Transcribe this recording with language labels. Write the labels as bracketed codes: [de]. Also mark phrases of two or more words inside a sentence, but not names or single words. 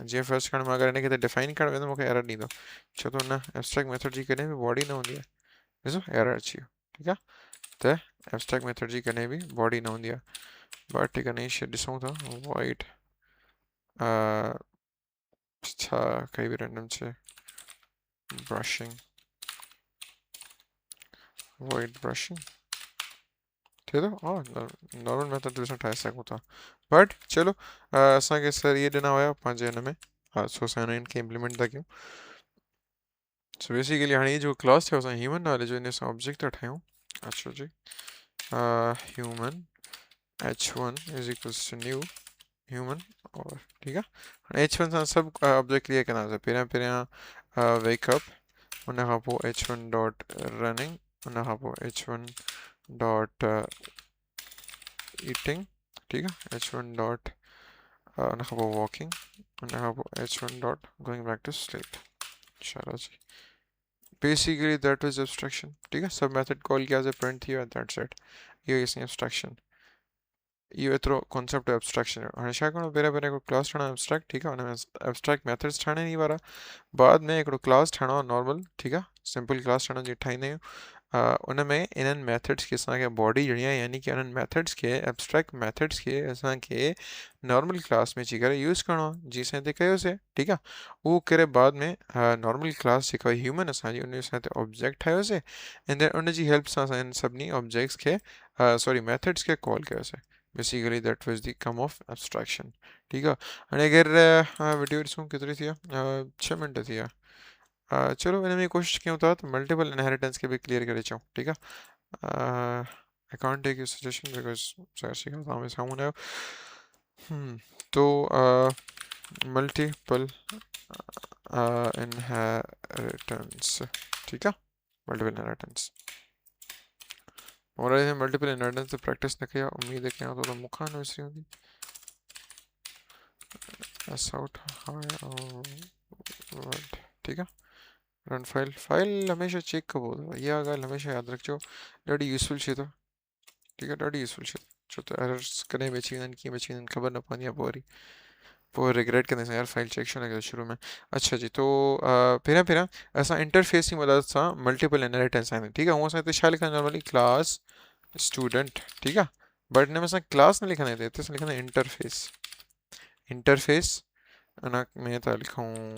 [sd] जीअं फर्स्ट खण, मां अगरि हिनखे त डिफाइन करणु वेंदुमि मूंखे एरर ॾींदो, छो त हुन [en] abstract method [sd] जी कॾहिं बि बॉडी न हूंदी आहे। ॾिसो एरर अची वियो, ठीकु आहे। त [en] abstract method [sd] जी कॾहिं बि बॉडी न हूंदी आहे। बट ठीकु आहे, नई शइ ॾिसूं था, वॉइड छा कई बि रैंडम शइ, [en] brushing, void brushing ठीक [ur] है और [en] normal method [sd] तो ठाहे सघूं था बट चलो असांखे सर ये ॾिना हुया पंहिंजे हिन में सो असां इनखे इम्प्लीमेंट था कयूं सो बेसिकली हाणे ये जो क्लास थियो असां ह्यूमन नाले जो इन सां ऑब्जेक्ट था ठाहियूं अचो जी [en] human h1 is equals to new human [sd] और [ur] ठीक है [sd] हाणे h1 सां सभु ऑब्जेक्ट क्रिएट कंदासीं पहिरियां पहिरियां वेकअप उन खां पोइ [en] h1 dot running [sd] उन खां पोइ [en] h1 dot eating [ur] ठीक है [en] h1 dot [sd] उन खां पोइ वॉकिंग उन खां पोइ [en] h1 dot going back to sleep [sd] चलो जी [en] basically that was abstraction [ur] ठीक है [sd] सब [en] method call [sd] किया से प्रिंट थी दैट्स इट ये इसमें एब्स्ट्रैक्शन इहो एतिरो कॉन्सेप्ट एब्स्ट्रैक्शन जो हाणे छा करिणो पहिरियों पहिरियों हिकिड़ो क्लास ठाहिणो एब्स्ट्रैक्ट ठीकु आहे हुन में [en] abstract methods [sd] ठाहिणा आहिनि वारा बाद में हिकिड़ो क्लास ठाहिणो आहे नॉर्मल ठीकु आहे [en] simple class [sd] ठाहिणो जीअं ठाहींदा आहियूं उन में इन्हनि मेथड्स खे असांखे बॉडी ॾियणी आहे यानी कि उन्हनि मेथड्स खे [en] abstract methods [sd] खे असांखे [en] normal class [sd] में अची करे यूज़ करिणो आहे जीअं असां हिते कयोसीं ठीकु आहे उहो करे बाद में [en] normal class [sd] जेका ह्यूमन असांजी उन असां हिते ऑब्जेक्ट ठाहियोसीं एंड देन उन जी हेल्प सां असां इन सभिनी ऑब्जेक्ट्स खे सॉरी मेथड्स खे कॉल कयोसीं [en] basically that was the come of abstraction [sd] ठीकु आहे हाणे अगरि वीडियो ॾिसूं केतिरी थी आहे 6 मिंट थी आहे चलो हिन में कोशिशि कयूं था त [en] multiple inheritance [sd] खे बि क्लियर करे अचूं ठीकु आहे [en] I can't take your suggestion because [sd] ज़ाहिर सी ॻाल्हि तव्हां में साम्हूं न आहियो तो [en] multiple inheritance [sd] ठीकु आहे [en] multiple inheritance [sd] और [en] multiple inheritance [sd] त प्रैक्टिस न कई आहे उम्मीद कयां थो त मूंखां न विसरी हूंदी [en] S out [sd] ठीकु आहे [en] run file [sd] हमेशह चेक कबो अथव इहा ॻाल्हि हमेशह यादि रखिजो ॾाढी यूज़फुल शइ अथव ठीकु आहे ॾाढी यूज़फुल शइ छो त एरर्स कॾहिं बि अची वेंदा आहिनि कीअं बि अची वेंदा आहिनि ख़बर न पवंदी आहे पोइ वरी पोइ रिग्रेट कंदासीं यार [en] file check [sd] छो न कयो शुरू में अच्छा जी तो पहिरियां पहिरियां असां इंटरफेस जी मदद सां [en] multiple inheritance [sd] आहियूं ठीकु आहे हूअं असां हिते छा लिखंदा [en] normally class student [sd] ठीकु आहे बट हिन में असां क्लास न लिखंदा हिते असां लिखंदा [en] interface interface [sd] उन में था लिखूं